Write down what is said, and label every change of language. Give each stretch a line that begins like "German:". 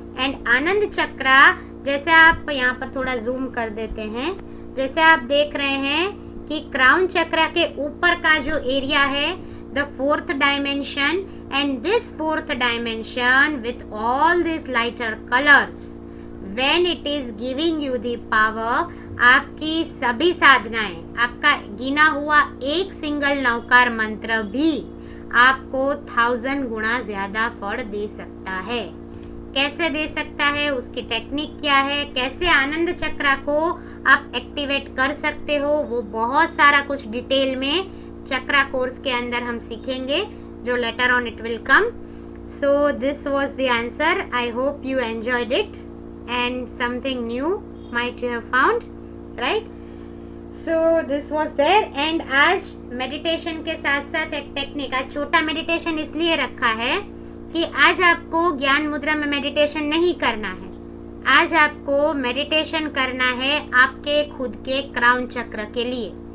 Hindi: And आनंद चक्रा जैसे आप यहाँ पर थोड़ा जूम कर देते हैं, जैसे आप देख रहे हैं कि क्राउन चक्रा के ऊपर का जो एरिया है
English: the 4th dimension, and this 4th dimension with all these lighter colors, when it is giving you the power,
Hindi: आपकी सभी साधनाएं, आपका गिना हुआ एक सिंगल नवकार मंत्र भी आपको 1000 गुना ज्यादा फल दे सकता है. कैसे दे सकता है, उसकी टेक्निक क्या है, कैसे आनंद चक्रा को आप एक्टिवेट कर सकते हो, वो बहुत सारा कुछ डिटेल में चक्रा कोर्स के अंदर हम सीखेंगे, जो
English: Later on it will come. So this was the answer. I hope you enjoyed it and something new might you have found, right? So this was there.
Hindi: and आज मेडिटेशन के साथ साथ एक टेक्निक, आज छोटा मेडिटेशन इसलिए रखा है कि आज आपको ज्ञान मुद्रा में मेडिटेशन नहीं करना है. आज आपको मेडिटेशन करना है आपके खुद के क्राउन चक्र के लिए.